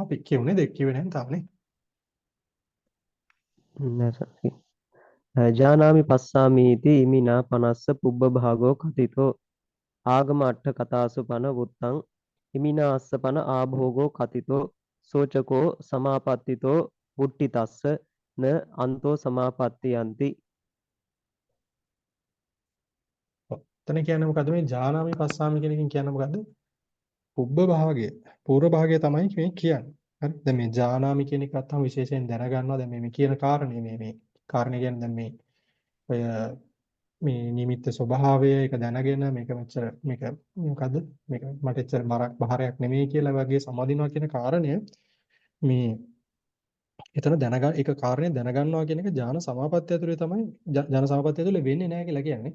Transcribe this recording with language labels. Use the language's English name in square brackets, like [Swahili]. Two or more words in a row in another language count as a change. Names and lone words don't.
[Sinhala] අපි කියුනේ දෙක කිව්වේ නැහැ තාමනේ. [Pali] නෑ සර්. ජානාමි පස්සාමීති ඉමිනා පනස්ස පුබ්බ භාගෝ කතිතෝ ආගම අට්ඨ කතාසු පන වුත්තං ඉමිනා අස්ස පන ආභෝගෝ කතිතෝ සෝචකෝ සමාපත්තිතෝ වුට්ටිතස්ස න අන්තෝ සමාපත්තියන්ති. [Sinhala] ඔව්. එතන කියන්නේ මොකද්ද මේ [Pali] ජානාමි පස්සාමි [Sinhala] කියන එකෙන් කියන්නේ මොකද්ද? පුබ්බ භාගය. පූර්ව භාගය තමයි මේ කියන්නේ. හරි. දැන් මේ ජානාමි කියන එක ගත්තාම විශේෂයෙන් දැනගන්නවා. දැන් මේ කියන කාරණේ මේ කාරණේ කියන්නේ දැන් මේ ඔය මේ නිමිත්ත ස්වභාවය ඒක දැනගෙන මේක මෙච්චර මේක මොකද්ද මේක මට එච්චර බාරයක් නෙමෙයි කියලා වගේ සමාදිනවා කියන කාරණය මේ එතන දැනගන්න ඒක කාරණේ දැනගන්නවා කියන එක ඥාන සමාපත්තිය ඇතුලේ තමයි ඥාන සමාපත්තිය ඇතුලේ වෙන්නේ නැහැ කියලා කියන්නේ.